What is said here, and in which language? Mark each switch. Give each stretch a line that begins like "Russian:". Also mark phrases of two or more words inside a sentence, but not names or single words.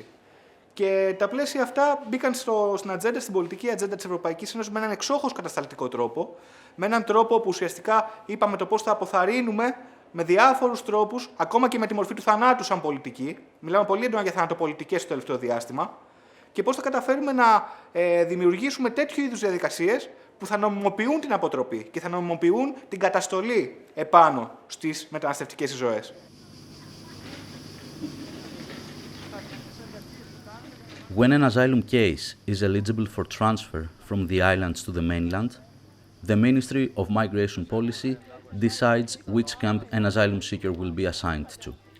Greek: Και τα πλαίσια αυτά μπήκαν στην ατζέντα, στην πολιτική ατζέντα της Ευρωπαϊκής Ένωσης με έναν εξόχως κατασταλτικό τρόπο, με έναν τρόπο που ουσιαστικά είπαμε το πώς θα αποθαρρύνουμε με διάφορους τρόπους, ακόμα και με τη μορφή του θανάτου σαν πολιτική. Μιλάμε πολύ έντονα για θανατοπολιτικές στο τελευταίο διάστημα. Και πώς θα καταφέρουμε να δημιουργήσουμε τέτοιου είδους διαδικασίες που θα νομιμοποιούν την αποτροπή και θα νομιμοποιούν την καταστολή επάνω στις μεταναστευτικές ζωές.
English: When an asylum case is eligible for transfer from the islands to the mainland, the Ministry of Migration Policy decides which camp an asylum seeker will be assigned to.